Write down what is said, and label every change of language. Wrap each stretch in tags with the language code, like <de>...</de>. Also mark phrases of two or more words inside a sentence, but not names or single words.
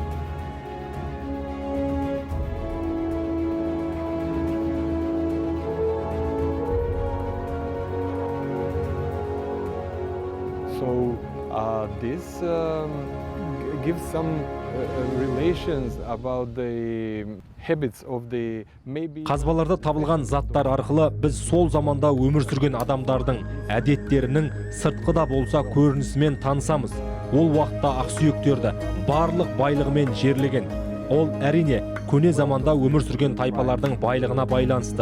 <en>So this gives some relations about the habits of the maybe.</en> <kk>Қазбаларда табылған заттар арқылы біз сол заманда өмір сүрген адамдардың әдеттерінің сыртқыда болса көрінісімен танысамыз. Ол уақытта ақсүйектерді барлық байлығымен жерлеген. Ол әрине көне заманда өмір сүрген тайпалардың байлығына байланысты.</kk>